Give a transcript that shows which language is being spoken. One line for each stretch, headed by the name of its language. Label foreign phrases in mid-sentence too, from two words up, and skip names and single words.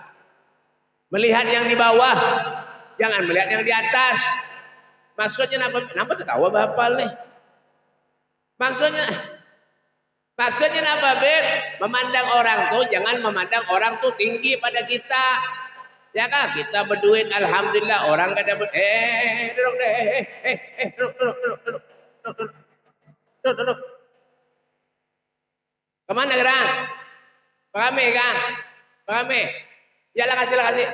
Indonesian: Melihat yang di bawah, jangan melihat yang di atas. Maksudnya apa tertawa Bapak nih? Maksudnya apa Beb? Memandang orang tuh, jangan memandang orang tuh tinggi pada kita. Ya kan? Kita berduit alhamdulillah, orang kada duduk deh. Duduk. Duduk. Kemana gerak? Pahami kah? Pahami? Ya lah kasih.